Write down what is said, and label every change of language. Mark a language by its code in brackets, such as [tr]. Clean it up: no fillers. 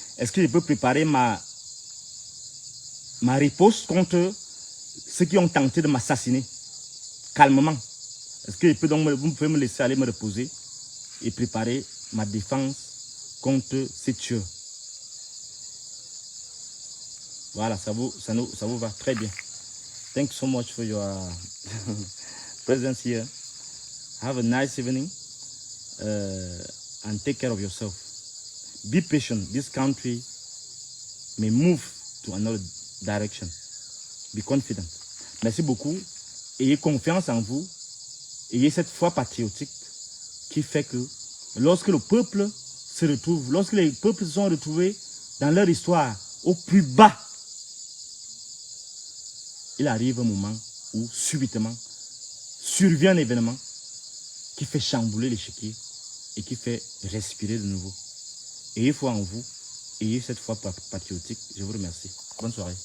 [fr] Est-ce que je peux préparer ma riposte contre ceux qui ont tenté de m'assassiner calmement? Est-ce que je peux donc vous pouvez me laisser aller me reposer et préparer ma défense contre ces tueurs? Voilà, ça vous va très bien. [en] Thank you so much for your presence here. Have a nice evening and take care of yourself. Be patient. This country may move to another direction. Be confident. [fr] Merci beaucoup. Ayez confiance en vous. Ayez cette foi patriotique qui fait que lorsque le peuple se retrouve, lorsque les peuples se sont retrouvés dans leur histoire au plus bas, il arrive un moment où subitement survient un événement qui fait chambouler l'échiquier et qui fait respirer de nouveau. Ayez foi en vous, ayez cette foi patriotique. Je vous remercie. Bonne soirée.